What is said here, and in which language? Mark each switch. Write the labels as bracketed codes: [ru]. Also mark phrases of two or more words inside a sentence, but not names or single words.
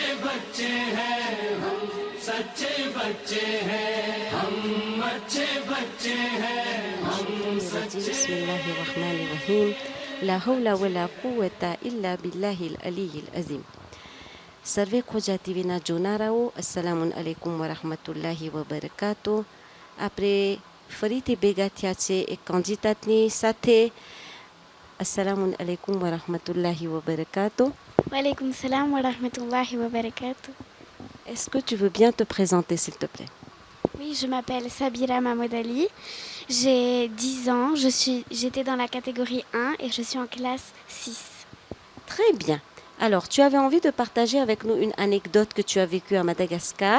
[hi] बच्चे हैं हम सच्चे बच्चे हैं हम अच्छे बच्चे हैं हम सच्चे [ar] بسم الله الرحمن الرحيم لا حول ولا قوة إلا بالله العلي العظيم. [gu] સર્વે ખોજા TV ના જોનારાઓ, [ar] السلام عليكم ورحمة الله وبركاته. [gu] Après ફરીથી ભેગા થયા છે એક કેન્ડિડેટની સાથે. [ar] السلام عليكم ورحمة الله وبركاته. وعليكم السلام ورحمة الله وبركاته. [fr] Est-ce que tu veux bien te présenter s'il te plaît? Oui, je m'appelle Sabira Mahmoud Ali. J'ai 10 ans, j'étais dans la catégorie 1 et je suis en classe 6. Très bien. Alors, tu avais envie de partager avec nous une anecdote que tu as vécue à Madagascar.